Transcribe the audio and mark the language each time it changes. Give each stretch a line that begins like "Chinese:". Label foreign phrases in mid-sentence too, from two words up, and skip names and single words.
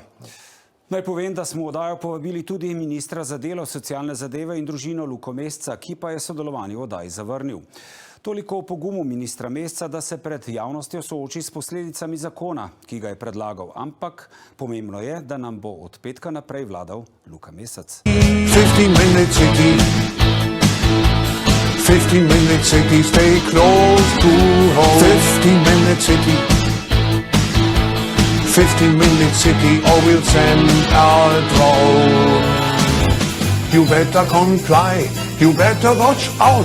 Slovenian: Naj povem, da smo v oddajo povabili tudi ministra za delo, socialne zadeve in družino Luko Mesca, ki pa je sodelovanje v oddaji zavrnil. Toliko o pogumu ministra Mesca, da se pred javnostjo sooči s posledicami zakona, ki ga je predlagal. Ampak pomembno je, da nam bo od petka naprej vladal Luka Mesec.
English: 15-minute city. 15-minute city, stay close to home. 15-minute city. 15-minute city, or we'll send our drone. You better comply, you better watch out.